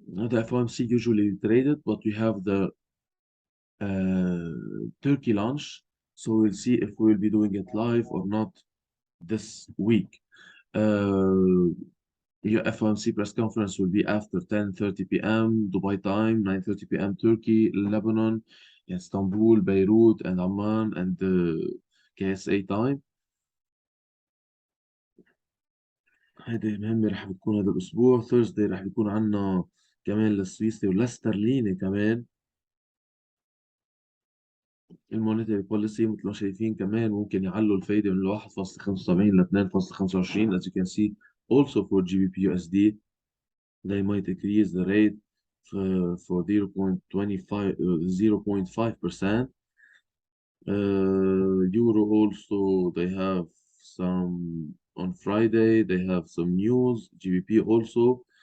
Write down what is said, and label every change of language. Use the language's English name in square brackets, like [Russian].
[English] The FOMC usually traded, but we have the Turkey launch, so we'll see if we'll be doing it live or not this week. Uh, Your FOMC press conference will be after 10:30 p.m. Dubai time, 9:30 p.m. Turkey, Lebanon, Istanbul, Beirut, and Amman, and KSA time. [Arabic] هيدي مهمة رح بتكون هذا الأسبوع. Thursday رح بيكون عنا كمان للسويسري والاسترليني كمان. المونيتري بوليسي مثل ما شايفين كمان ممكن يعلوا الفايدة من 1.75 ل 2.25. [English] As you can see, also for GBP USD, they might increase the rate for 0.25, 0.5%. Euro also, they have some on Friday, they have some news, GBP also.